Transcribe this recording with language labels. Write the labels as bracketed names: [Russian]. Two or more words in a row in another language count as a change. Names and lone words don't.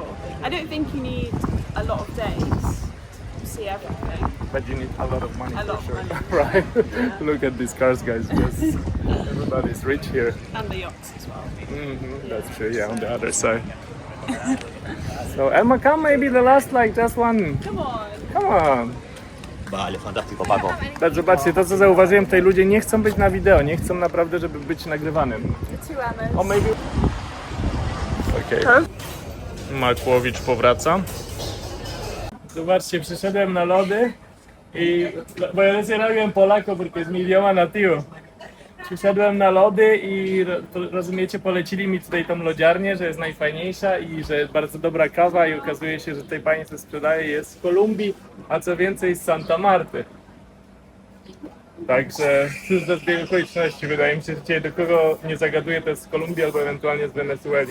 [English] I don't think you need a lot of days to see everything. But you need a lot of money A for lot of sure, money. right? Look at these cars, guys. Just everybody's rich here. And the yachts as well. That's true. Yeah, on the other side. So Emma, come maybe the last like just one. Come on. Come on. [Polish] Tak, zobaczcie, to co zauważyłem, tutaj ludzie nie chcą być na wideo, nie chcą naprawdę, żeby być nagrywanym. O, maybe... Okej. Makłowicz powraca. Zobaczcie, przyszedłem na lody i... Bo ja [Spanish] recién robiłem Polako, porque es mi idioma nativo. [Polish] Przyszedłem na lody i rozumiecie, polecili mi tutaj tą lodziarnię, że jest najfajniejsza i że jest bardzo dobra kawa i okazuje się, że tej pani co sprzedaje jest z Kolumbii, a co więcej z Santa Marty. Także cóż do zbiegu okoliczności, wydaje mi się, że dzisiaj do kogo nie zagaduję, to jest z Kolumbii albo ewentualnie z Wenezueli.